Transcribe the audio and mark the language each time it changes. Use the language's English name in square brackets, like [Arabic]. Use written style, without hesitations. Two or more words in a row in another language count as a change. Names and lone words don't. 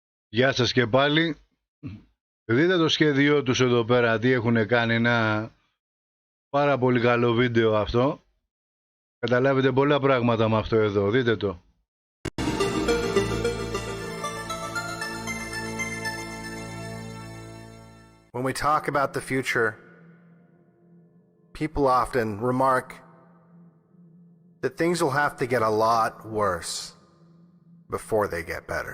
[Greek] Γεια σας και πάλι. Δείτε το σχέδιό τους εδώ πέρα, τι έχουν κάνει, ένα πάρα πολύ καλό βίντεο αυτό. Καταλάβετε πολλά πράγματα με αυτό εδώ, δείτε το. [English] When we talk about the future, people often remark that things will have to get a lot worse before they get better.